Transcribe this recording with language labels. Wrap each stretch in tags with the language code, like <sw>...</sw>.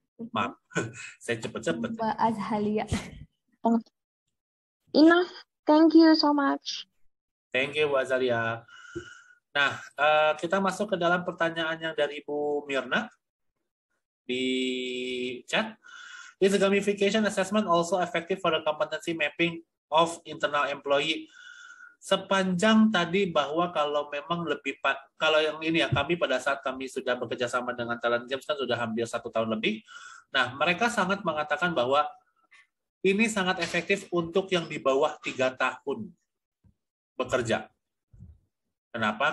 <id>Maaf, saya cepet-cepet. Mbak Azhalia.</id> <en>Enough. Thank you so much. Thank you, Mbak Azalia.</en> <id>Nah, kita masuk ke dalam pertanyaan yang dari Ibu Mirna di chat.</id> <en>Is the gamification assessment also effective for the competency mapping of internal employee?</en> <id>Sepanjang tadi bahwa kalau memang kalau yang ini ya, kami pada saat kami sudah bekerja sama dengan Talent Games kan sudah hampir 1 tahun lebih. Nah, mereka sangat mengatakan bahwa ini sangat efektif untuk yang di bawah 3 tahun bekerja. Kenapa?</id>